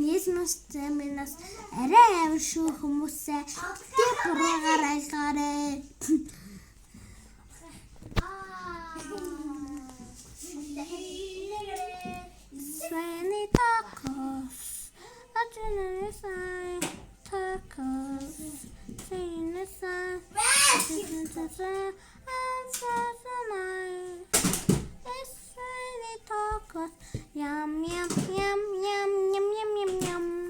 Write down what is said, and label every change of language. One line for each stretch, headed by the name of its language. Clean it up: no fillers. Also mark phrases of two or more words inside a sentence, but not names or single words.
English: Yes, my diamond.
Mongolian: Арай амар шүү хүмүүсээ. Тэг буруугаар айлгаарэ. Свэни тacos. Yum yum yum yum yum yum yum yum.